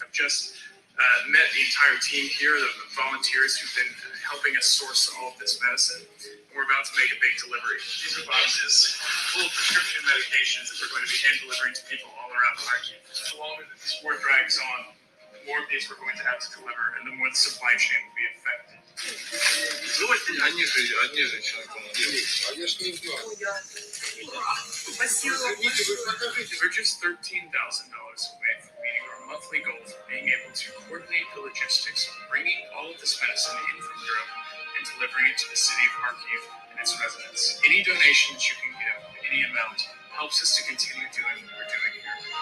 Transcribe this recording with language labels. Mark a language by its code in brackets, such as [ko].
[en] I've just met the entire team here, the volunteers who've been helping us source all of this medicine. And we're about to make a big delivery. These are boxes full of prescription medications that we're going to be hand delivering to people all around Kharkiv. The longer that this war drags on, the more of these we're going to have to deliver, and the more the supply chain will be affected. [ru] Они же человеком. А я ж не знаю. [en] We're just $13,000 away from meeting our monthly goal of being able to coordinate the logistics of bringing all of this medicine in from Europe and delivering it to the city of Kharkiv and its residents. Any donations you can give, any amount, helps us to continue doing what we're doing here.